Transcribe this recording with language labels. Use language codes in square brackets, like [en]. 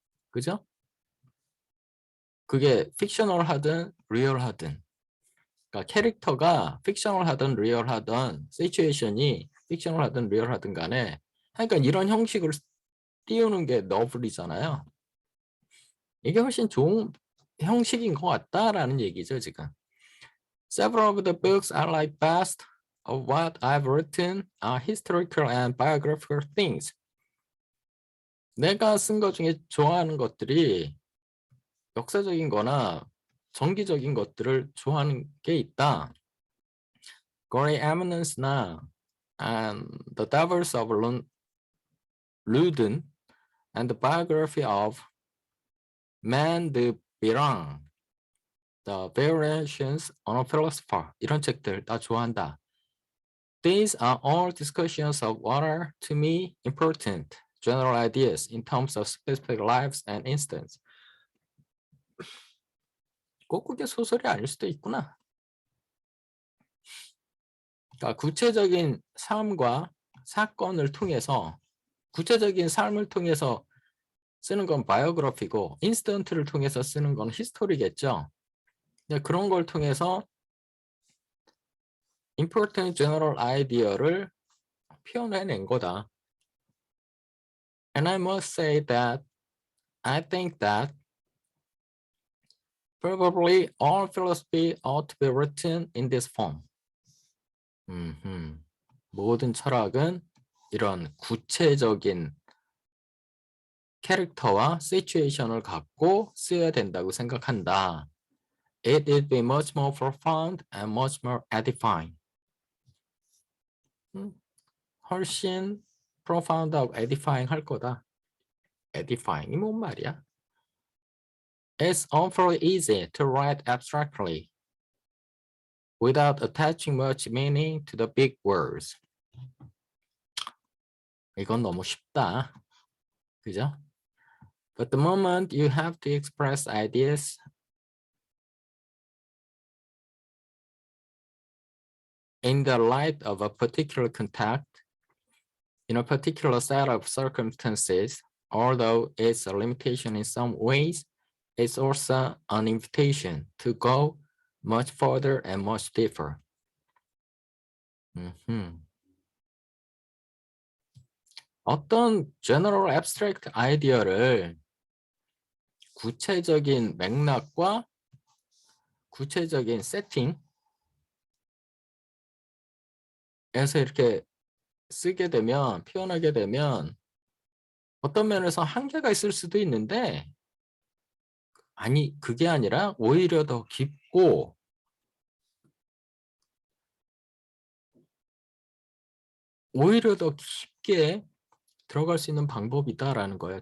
[ko] 그죠? 그게 픽셔널 하든 리얼 하든, 그러니까 캐릭터가 픽셔널 하든 리얼 하든 시츄에이션이 픽셔널 하든 리얼 하든 간에 그러니까 이런 형식을 띄우는 게 너블이잖아요. 이게 훨씬 좋은 형식인 것 같다라는 얘기죠, 지금. [en] Several of the books I like best of what I've written are historical and biographical things. [ko] 내가 쓴 것 중에 좋아하는 것들이 역사적인 거나 정기적인 것들을 좋아하는 게 있다. [en] Grey Eminence나 and The Devils of Loudun and the biography of Man de Biran, The Variations on a Philosopher [ko] 이런 책들 다 좋아한다. [en] These are all discussions of what are to me important general ideas in terms of specific lives and instance. [ko] 꼭 그게 소설이 아닐 수도 있구나. 그러니까 구체적인 삶과 사건을 통해서 구체적인 삶을 통해서 쓰는 건 바이오그래피고 인스턴트를 통해서 쓰는 건 히스토리겠죠. 그런 걸 통해서 [en] important general idea [ko] 를 표현해낸 거다. [en] And I must say that I think that probably all philosophy ought to be written in this form. [ko] 모든 철학은 이런 구체적인 캐릭터와 시츄에이션을 갖고 쓰여야 된다고 생각한다. [en] It would be much more profound and much more edifying. [ko] 훨씬 profound하고 edifying 할 거다. edifying이 뭔 말이야? [en] It's awfully easy to write abstractly without attaching much meaning to the big words. [ko] 이건 너무 쉽다. 그죠? [en] But the moment you have to express ideas in the light of a particular context, in a particular set of circumstances, although it's a limitation in some ways, it's also an invitation to go much further and much deeper. [ko] 어떤 [en] general abstract [ko] 아이디어를 구체적인 맥락과 구체적인 세팅에서 이렇게 쓰게 되면, 표현하게 되면 어떤 면에서 한계가 있을 수도 있는데, 아니 그게 아니라 오히려 더 깊고 오히려 더 깊게 들어갈 수 있는 방법이다라는 거예요.